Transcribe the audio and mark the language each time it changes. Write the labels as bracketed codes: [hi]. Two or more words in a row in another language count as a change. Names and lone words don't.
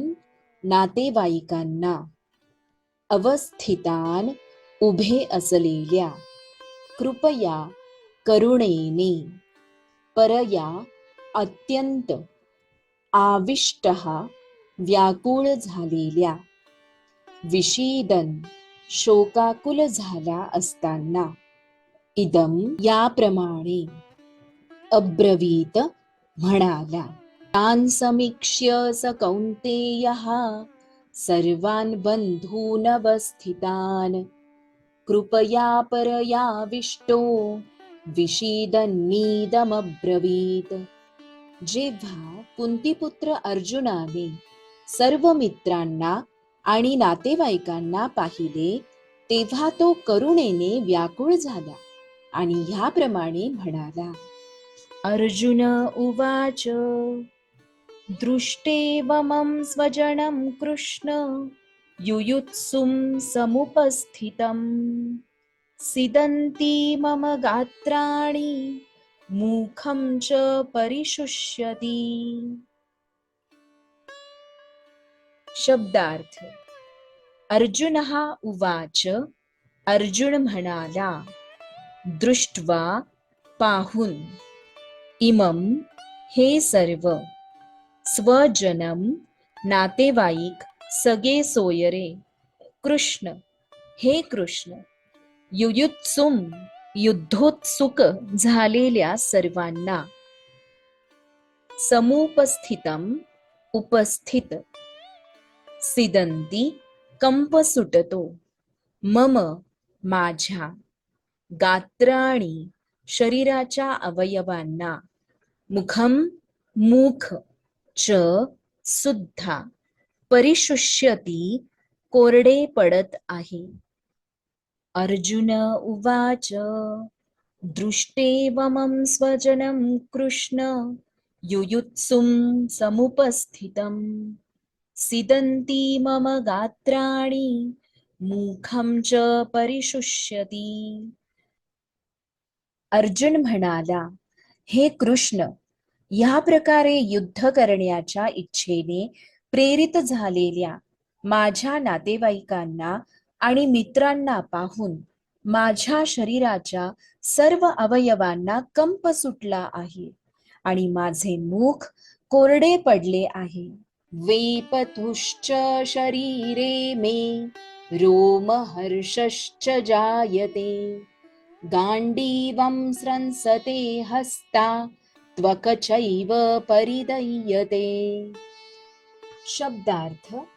[mr] नातेवाईकांना, अवस्थितान उभे असलेल्या, कृपया करुणेने, परया अत्यंत, आविष्टः व्याकुळ झालेल्या, विषीदन शोकाकुल झाला असताना, इदम याप्रमाणे, अब्रवीत म्हणाला. [sa] तान् समीक्ष्य स कौन्तेयः सर्वान् बन्धूनवस्थितान् कृपया परयाविष्टो विषीदन्नीदमब्रवीत्. [mr] जेव्हा कुंतीपुत्र अर्जुनाने सर्व मित्रांना आणि नातेवाईकांना पाहिले, तेव्हा तो करुणेने व्याकुळ झाला आणि ह्याप्रमाणे म्हणाला. [sa] अर्जुन उवाच दृष्टेवमं स्वजनं कृष्ण युयुत्सुं समुपस्थितं सीदन्ति मम गात्राणि मुखं च परिशुष्यति. [mr] शब्दार्थ. [sa] अर्जुनः उवाच, [mr] अर्जुन म्हणाला, दृष्ट्वा पाहून, इमं हे सर्व, स्वजनम नातेवाईक सगे सोयरे, कृष्ण हे कृष्ण, युयुत्सुम युद्धोत्सुक झालेल्या सर्वांना, समुपस्थितम उपस्थित, सिदंती कंप सुटतो, मम माझ्या, गात्राणी शरीराच्या अवयवांना, मुखम मुख, च सुद्धा, परिशुष्यती कोरडे पडत आहे. [sa] अर्जुन उवाच दृष्टेवमं स्वजनं कृष्ण युयुत्सुं समुपस्थितं सीदन्ति मम गात्राणि मुखं च परिशुष्यति. [mr] अर्जुन म्हणाला, हे कृष्ण, ह्या प्रकारे युद्ध करण्याच्या इच्छेने प्रेरित झालेल्या माझ्या नातेवाईकांना आणि मित्रांना पाहून माझ्या शरीराच्या सर्व अवयवांना कंप सुटला आहे आणि माझे मुख कोरडे पडले आहे. [sa] वेपथुश्च शरीरे मे रोमहर्षश्च जायते गांडीवं स्रंसते हस्ता त्वकचैव परिदह्यते. [mr] शब्दार्थ.